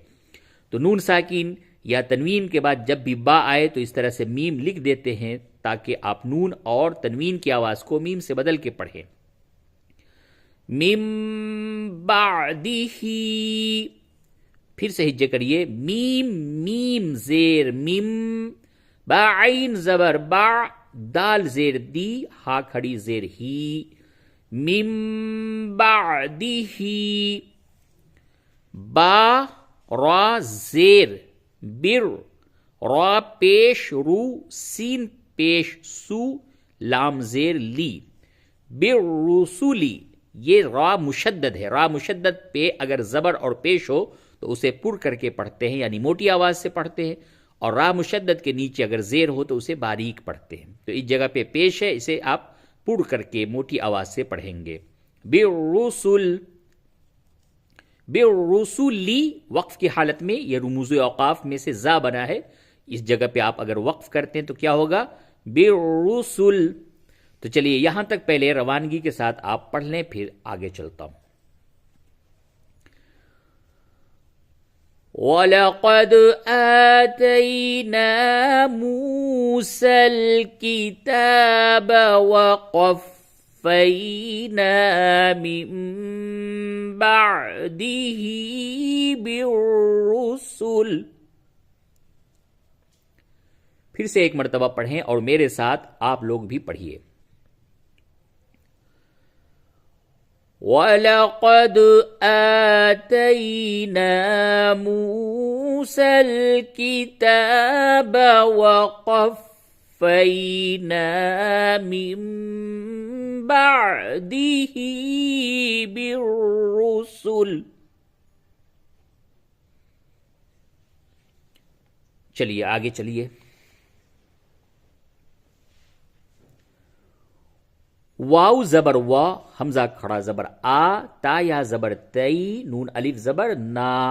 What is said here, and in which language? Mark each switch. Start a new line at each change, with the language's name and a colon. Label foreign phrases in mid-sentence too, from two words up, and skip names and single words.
Urdu: تو نون ساکین یا تنوین کے بعد جب بھی با آئے تو اس طرح سے میم لکھ دیتے ہیں تاکہ آپ نون اور تنوین کی آواز کو میم سے بدل کے پڑھیں. میم بعدی ہی، پھر سے ہجے کریے، میم میم زیر میم، با عین زبر با، دال زیر دی، ہا کھڑی زیر ہی، میم بعدی ہی. با را زیر بر، را پیش رو، سین پیش سو، لام زیر لی، بر رسولی. یہ را مشدد ہے، را مشدد پہ اگر زبر اور پیش ہو تو اسے پر کر کے پڑھتے ہیں یعنی موٹی آواز سے پڑھتے ہیں، اور را مشدد کے نیچے اگر زیر ہو تو اسے باریک پڑھتے ہیں. تو اس جگہ پہ پیش ہے، اسے آپ پڑھ کر کے موٹی آواز سے پڑھیں گے. بالرسل، بالرسلی وقف کی حالت میں یہ رموز اوقاف میں سے زا بنا ہے، اس جگہ پہ آپ اگر وقف کرتے ہیں تو کیا ہوگا، بالرسل. تو چلیے یہاں تک پہلے روانگی کے ساتھ آپ پڑھ لیں، پھر آگے چلتا ہوں.
Arabic: وَلَقَدْ آتَيْنَا مُوسَى الْكِتَابَ وَقَفَّيْنَا مِن بَعْدِهِ بِالرُّسُلِ.
Urdu: پھر سے ایک مرتبہ پڑھیں اور میرے ساتھ آپ لوگ بھی پڑھیے.
Arabic: وَلَقَدْ آتَيْنَا مُوسَى الْكِتَابَ وَقَفَّيْنَا مِن بَعْدِهِ بِالرُّسُلِ.
Urdu: چلیے آگے چلیے. واو زبر وا، حمزہ کھڑا زبر آ، تا یا زبر تئی، نون الف زبر نا.